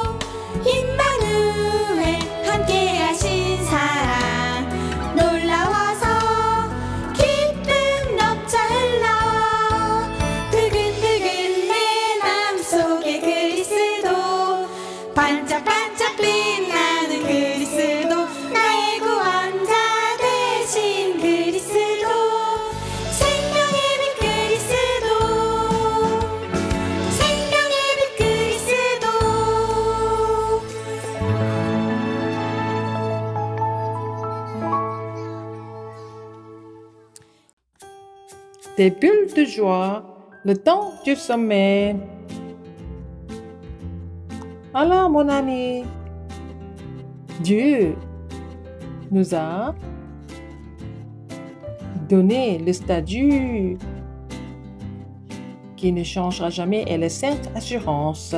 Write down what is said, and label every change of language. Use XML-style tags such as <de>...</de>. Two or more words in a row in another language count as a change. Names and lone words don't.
<ko>임마누엘 함께하신 사랑 놀라워서 기쁨 넘쳐 흘러 두근두근 내 마음속에 그리스도 반짝반짝 빛나는 그리스도 나의 구원자 되신 그리스도 생명의 빛 그리스도 생명의 빛 그리스도</ko> <fr>Des bulles de joie, le temps du sommet. Alors, mon ami, Dieu nous a donné le statut qui ne changera jamais et les 5 assurances.</fr>